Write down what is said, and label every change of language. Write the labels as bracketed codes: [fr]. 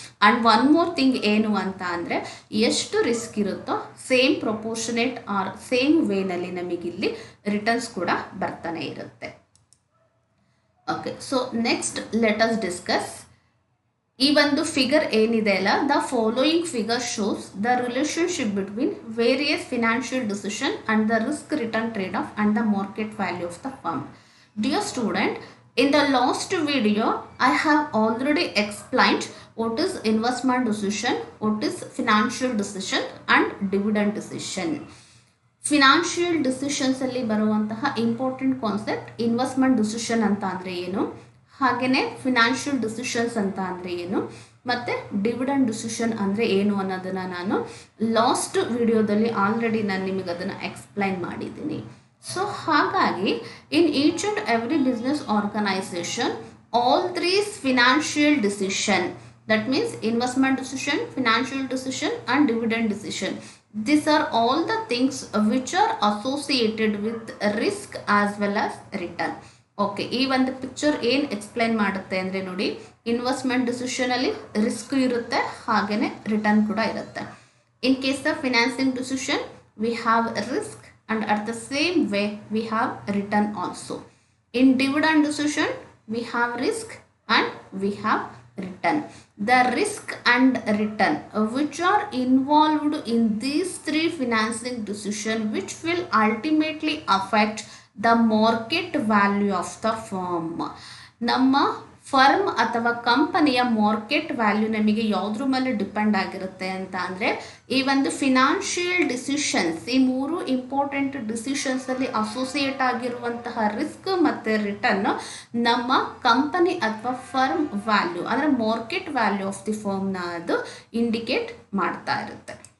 [en] and one more thing [kn] ಏನು ಅಂತ ಅಂದರೆ ಎಷ್ಟು ರಿಸ್ಕ್ ಇರುತ್ತೋ ಸೇಮ್ ಪ್ರಪೋರ್ಷನೇಟ್ ಆರ್ ಸೇಮ್ ವೇನಲ್ಲಿ ನಮಗಿಲ್ಲಿ ರಿಟರ್ನ್ಸ್ ಕೂಡ ಬರ್ತಾನೆ ಇರುತ್ತೆ. [en] okay, so next let us discuss [kn] ಈ ಒಂದು ಫಿಗರ್ ಏನಿದೆ ಅಲ್ಲ, [en] The following figure shows the relationship between various financial decision and the risk return trade off and the market value of the firm. Dear student, in the last video, I have already explained what is investment decision, what is financial decision and dividend decision. [kn] Financial decisions ಅಲ್ಲಿ ಬರುವಂತಹ important concept investment decision ಅಂತ ಅಂದರೆ ಏನು, ಹಾಗೆಯೇ financial decisions ಅಂತ ಅಂದರೆ ಏನು ಮತ್ತು ಡಿವಿಡೆಂಡ್ ಡಿಸಿಷನ್ ಅಂದರೆ ಏನು ಅನ್ನೋದನ್ನು ನಾನು ಲಾಸ್ಟ್ ವಿಡಿಯೋದಲ್ಲಿ ಆಲ್ರೆಡಿ ನಾನು ನಿಮಗೆ ಅದನ್ನು ಎಕ್ಸ್ಪ್ಲೈನ್ ಮಾಡಿದ್ದೀನಿ. [en] So ಹಾಗಾಗಿ in each and every business organization all threes financial decision, that means investment decision, financial decision and dividend decision, these are all the things which are associated with risk as well as return. [kn] Okay, ಈ ಒಂದು picture ಏನು explain ಮಾಡುತ್ತೆ ಅಂದರೆ ನೋಡಿ, investment ಡಿಸಿಷನಲ್ಲಿ risk ಇರುತ್ತೆ ಹಾಗೆಯೇ return ಕೂಡ ಇರುತ್ತೆ. [en] In case of financing decision we have risk and at the same way we have return also. In dividend decision we have risk and we have return. The risk and return which are involved in these three financing decision which will ultimately affect the market value of the firm. [kn] ನಮ್ಮ firm ಅಥವಾ ಕಂಪನಿಯ market value ನಮಗೆ ಯಾವುದ್ರ ಮೇಲೆ depend ಆಗಿರುತ್ತೆ ಅಂತ ಅಂದರೆ ಈ ಒಂದು ಫಿನಾನ್ಷಿಯಲ್ ಡಿಸಿಷನ್ಸ್, ಈ ಮೂರು ಇಂಪಾರ್ಟೆಂಟ್ ಡಿಸಿಷನ್ಸಲ್ಲಿ ಅಸೋಸಿಯೇಟ್ ಆಗಿರುವಂತಹ ರಿಸ್ಕ್ ಮತ್ತು ರಿಟರ್ನ್ ನಮ್ಮ ಕಂಪನಿ ಅಥವಾ ಫರ್ಮ್ ವ್ಯಾಲ್ಯೂ ಅಂದರೆ ಮಾರ್ಕೆಟ್ ವ್ಯಾಲ್ಯೂ ಆಫ್ ದಿ ಫರ್ಮ್ನ ಅದು ಇಂಡಿಕೇಟ್ ಮಾಡ್ತಾ ಇರುತ್ತೆ.